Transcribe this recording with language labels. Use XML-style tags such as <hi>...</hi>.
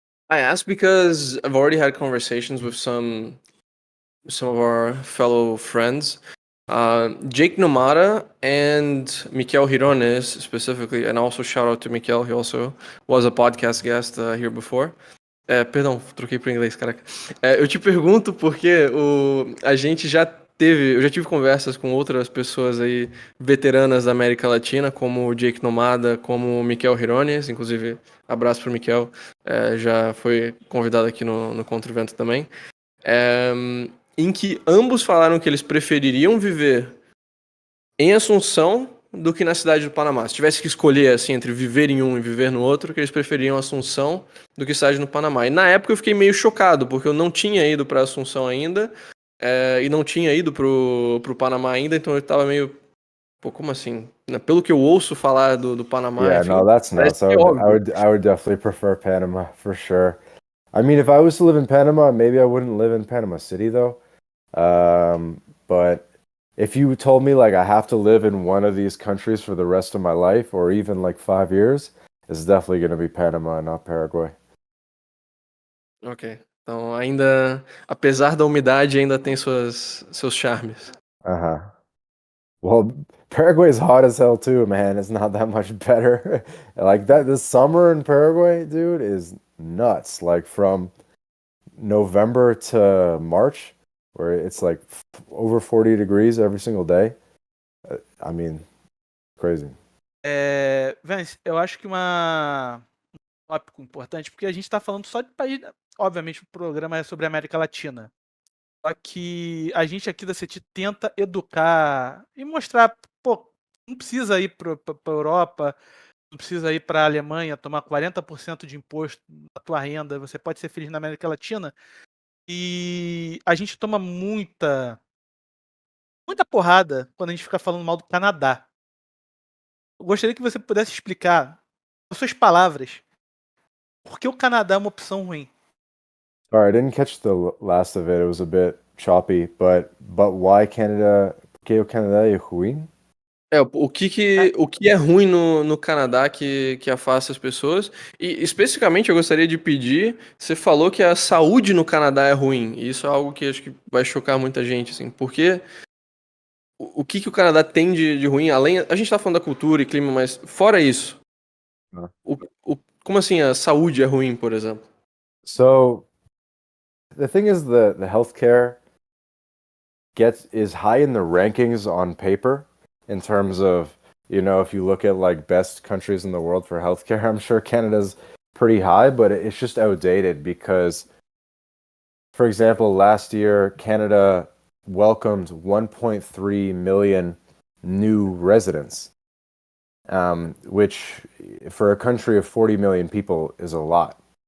<en>I asked because I've already had conversations with some of our fellow friends, Jake Nomada and Mikel Hirones specifically, and also shout out to Mikel, he also was a podcast guest here before.</en> <pt>Perdão, troquei para inglês, caraca. Eu te pergunto porque eu já tive conversas com outras pessoas aí veteranas da América Latina, como o Jake Nomada, como o Mikel Hirones, inclusive abraço pro Mikel, já foi convidado aqui no Contra o Vento também, em que ambos falaram que eles prefeririam viver em Assunção do que na cidade do Panamá. Se tivesse que escolher assim entre viver em um e viver no outro, que eles preferiam Assunção do que cidade no Panamá. E na época eu fiquei meio chocado, porque eu não tinha ido para Assunção ainda, e não tinha ido pro Panamá ainda, então eu tava meio... Pô, como assim? Pelo que eu ouço falar do Panamá...</pt> <en>Yeah,</en> <pt>enfim,</pt> <en>no, that's nuts. I would definitely prefer Panama, for sure. I mean, if I was to live in Panama, maybe I wouldn't live in Panama City, though. But if you told me, like, I have to live in one of these countries for the rest of my life, or even, like, 5 years, it's definitely going to be Panama, not Paraguay. Ok.</en> <pt>Então, ainda, apesar da umidade, ainda tem seus charmes.</pt> <en>Well, Paraguay's hot as hell too, man. It's not that much better. Like that, this summer in Paraguay, dude, is nuts. Like from November to March, where it's like over 40 degrees every single day. I mean, crazy.</en> <pt>Vance, eu acho que um tópico importante, porque a gente está falando só de país. Obviamente, o programa é sobre a América Latina. Só que a gente aqui da CETI tenta educar e mostrar, pô, não precisa ir para a Europa, não precisa ir para a Alemanha tomar 40% de imposto da tua renda, você pode ser feliz na América Latina. E a gente toma muita porrada quando a gente fica falando mal do Canadá. Eu gostaria que você pudesse explicar, com suas palavras, por que o Canadá é uma opção ruim.</pt> <en>Sorry, I didn't catch the last of it. It was a bit choppy, but why Canada?</en> <pt>Porque o Canadá é ruim? O que é ruim no Canadá que afasta as pessoas? E especificamente eu gostaria de pedir, você falou que a saúde no Canadá é ruim, e isso é algo que acho que vai chocar muita gente, assim, porque o que o Canadá tem de ruim, além, a gente tá falando da cultura e clima, mas fora isso, Ah. como assim a saúde é ruim, por exemplo?</pt> <en>So the thing is the healthcare is high in the rankings on paper in terms of, if you look at like best countries in the world for healthcare, I'm sure Canada's pretty high, but it's just outdated because, for example, last year Canada welcomed 1.3 million new residents, which for a country of 40 million people is a lot.</en>